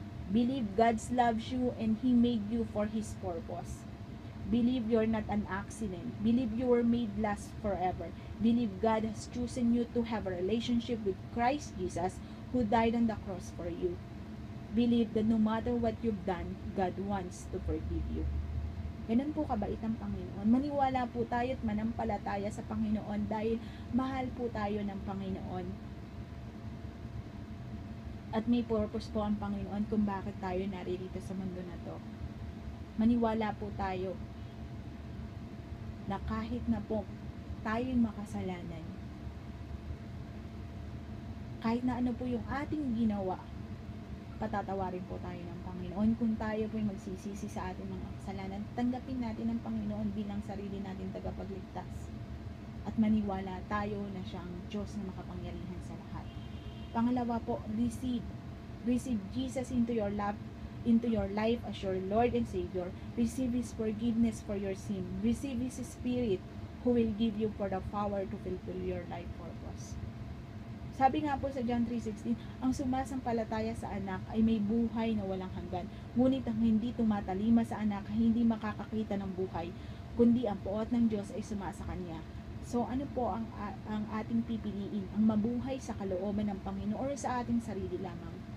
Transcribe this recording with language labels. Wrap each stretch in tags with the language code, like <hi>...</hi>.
<en>Believe God loves you and He made you for His purpose. Believe you're not an accident. Believe you were made last forever. Believe God has chosen you to have a relationship with Christ Jesus, who died on the cross for you. Believe that no matter what you've done, God wants to forgive you.</en> <tl>Ganun po kabait ang Panginoon. Maniwala po tayo at manampalataya sa Panginoon dahil mahal po tayo ng Panginoon. At may purpose po ang Panginoon kung bakit tayo naririto sa mundo na to. Maniwala po tayo na kahit na po tayo'y makasalanan, kahit na ano po yung ating ginawa, patatawarin po tayo ng Panginoon. Kung tayo po'y magsisisi sa ating mga kasalanan, tanggapin natin ang Panginoon bilang sarili natin tagapagligtas. At maniwala tayo na siyang Diyos na makapangyarihan sa lahat. Pangalawa po,</tl> <en>receive Jesus into your life as your Lord and Savior. Receive His forgiveness for your sin. Receive His Spirit, who will give you for the power to fulfill your life purpose.</en> <tl>Sabi nga po sa John 3:16, ang sumasampalataya sa anak ay may buhay na walang hanggan. Ngunit ang hindi tumatalima sa anak ay hindi makakakita ng buhay, kundi ang puot ng Diyos ay sumasa kanya. So, ano po ang ating pipiliin? Ang mabuhay sa kalooban ng Panginoon o sa ating sarili lamang?</tl>